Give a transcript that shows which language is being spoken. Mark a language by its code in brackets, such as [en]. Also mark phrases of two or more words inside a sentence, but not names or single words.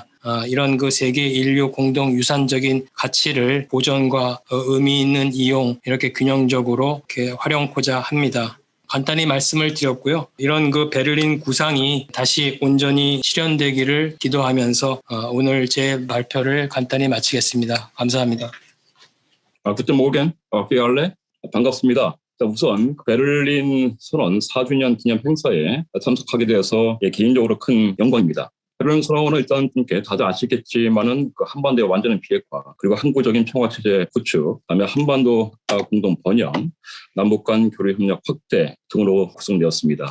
[ko] 이런 그 세계 인류 공동 유산적인 가치를 보존과 의미 있는 이용, 이렇게 균형적으로 이렇게 활용코자 합니다. 간단히 말씀을 드렸고요. 이런 그 베를린 구상이 다시 온전히 실현되기를 기도하면서 오늘 제 발표를 간단히 마치겠습니다. 감사합니다. [de] Guten Morgen, für alle. [ko] 반갑습니다. 우선 베를린 선언 4주년 기념 행사에 참석하게 되어서 개인적으로 큰 영광입니다. 베를린 선언은 일단 다들 아시겠지만은 그 한반도의 완전한 비핵화, 그리고 항구적인 평화체제 구축, 그다음에 한반도 공동 번영, 남북 간 교류 협력 확대 등으로 구성되었습니다.